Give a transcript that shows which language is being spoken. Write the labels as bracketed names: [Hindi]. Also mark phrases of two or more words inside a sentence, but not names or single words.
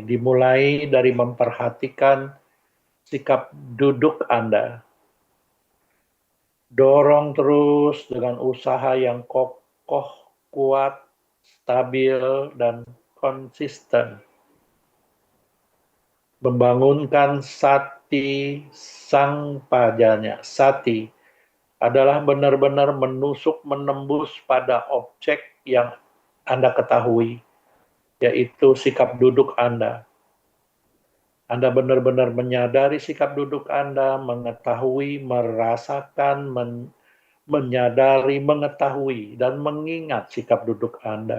[Indonesian] Dimulai dari memperhatikan sikap duduk Anda. Dorong terus dengan usaha yang kokoh, kuat, stabil, dan konsisten. Membangunkan [Pali] sati sang pajanya. [Indonesian] Sati adalah benar-benar menusuk, menembus pada objek yang Anda ketahui, yaitu sikap duduk Anda. Anda benar-benar menyadari sikap duduk Anda, mengetahui, merasakan, menyadari, mengetahui, dan mengingat sikap duduk Anda.